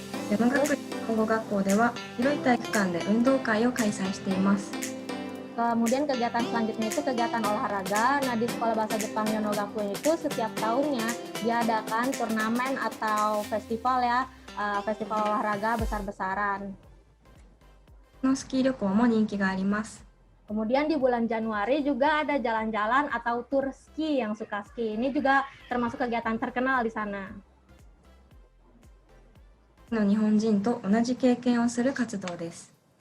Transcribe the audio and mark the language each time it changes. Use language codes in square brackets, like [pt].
[ja] 世の学院日本語学校では広い体育館で運動会を開催しています。 [id] Kemudian kegiatan selanjutnya itu kegiatan olahraga. Nah, di Sekolah Bahasa Jepang Yonogakuin itu setiap tahunnya diadakan turnamen atau festival ya, festival olahraga besar-besaran. [ja] のスキー旅行も人気があります。 [id] Kemudian di bulan Januari juga ada jalan-jalan atau tur ski yang suka ski. Ini juga termasuk kegiatan terkenal di sana. [ja] の日本人と同じ経験をする活動です。